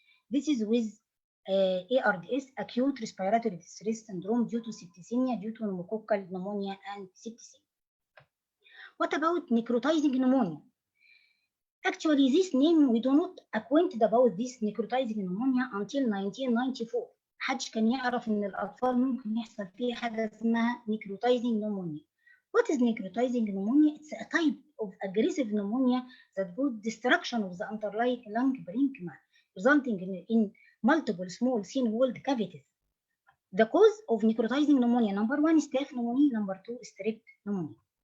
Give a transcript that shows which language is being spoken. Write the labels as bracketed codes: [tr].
[en] This is with ARDS, acute respiratory distress syndrome due to septicemia, due to pneumococcal pneumonia and septicemia. What about necrotizing pneumonia? Actually, this name we do not acquainted about this necrotizing pneumonia until 1994. [ar] محدش كان يعرف ان الاطفال ممكن يحصل فيه حاجه اسمها necrotizing pneumonia. [en] What is necrotizing pneumonia? It's a type of aggressive pneumonia that causes destruction of the underlying lung parenchyma, resulting in multiple small thin-walled cavities. The cause of necrotizing pneumonia: number 1, staph pneumonia; number 2, strep pneumonia.